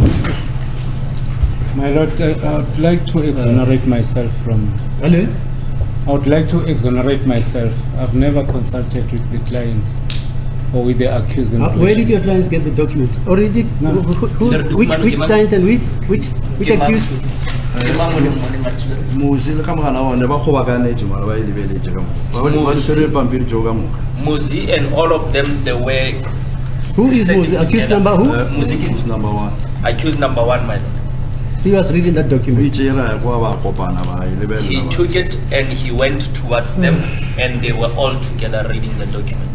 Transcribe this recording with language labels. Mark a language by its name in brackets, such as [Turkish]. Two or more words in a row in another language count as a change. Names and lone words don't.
[English] My lord, I would like to exonerate myself from... Hello? I would like to exonerate myself. I've never consulted with the clients or with the accused. Where did your clients get the document? Already? No. Which client and which accused? [Tswana] Muzi le kamera one ba khobakanetse mara ba ilebeletse ka mo. Ba le ba sere pampiri jo ka mo. [English] Muzi and all of them, they were... Who is Muzi? Accused number who? Muzi is number 1. Accused number 1, my lord. He was reading that document. He took it and he went towards them and they were all together reading the document.